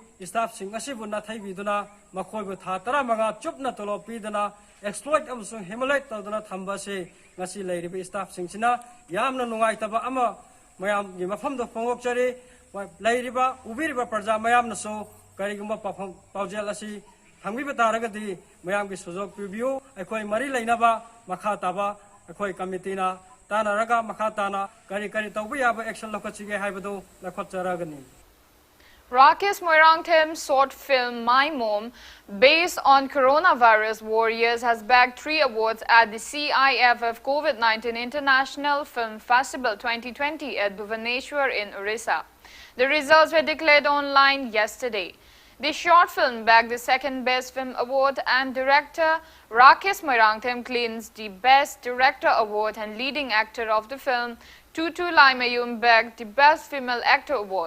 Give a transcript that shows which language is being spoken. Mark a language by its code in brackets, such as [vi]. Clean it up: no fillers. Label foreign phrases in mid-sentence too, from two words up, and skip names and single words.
[mni] staff sing asibu na thaibiduna makhoi bu tha tara manga chupna tolo pidana exploit amsung hemolite taduna thamba se ngasi lairiba staff singsina yamna nungai taba ama mayam gi mafam do phongok chari lairiba ubiriba praja mayam na so karigumba paujel asi thangbiba taragadi mayam gi sujok preview akhoi mari lainaba makha taba akhoi committee na tanaraga makha tana kari tawbi aba action lokachige haibadu lakhot charagani. [en] Rakesh Moirangthim's short film My Mom, based on coronavirus warriors, has bagged 3 awards at the CIFF COVID-19 International Film Festival 2020 at Bhubaneswar in Orissa. The results were declared online yesterday. The short film bagged the 2nd Best Film Award, and director Rakesh Moirangthim claims the Best Director Award, and leading actor of the film Tutu Laimayum bagged the Best Female Actor Award.